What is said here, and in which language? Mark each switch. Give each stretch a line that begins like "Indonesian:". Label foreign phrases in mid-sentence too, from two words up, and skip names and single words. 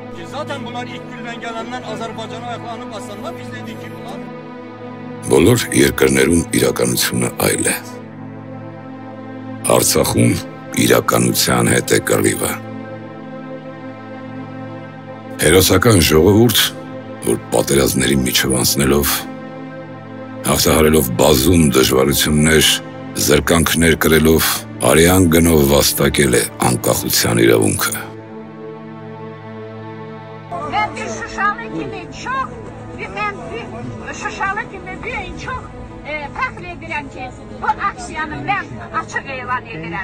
Turkish: Zaten bunlar ilk günden gelenler Azerbaycan'a ayaklarını basanlar biz dedik ki bunlar.
Armenian: Բոլոր երկրներում իրականությունը այլ է։ Արցախում իրականության հետ է կռիվը։ Հերոսական ժողովուրդ, որ պատերազմների միջով անցնելով, հաղթահարելով բազում դժվարություններ, զրկանքներ կրելով, արյան գնով վաստակել է անկախության իրավունքը։
Azerbaijani: Ben bir Şuşalı kimi çok, ben bir Şuşalı kimi bir çok fəxr edirəm ki, bu aksiyanı mən açıq elan edirəm.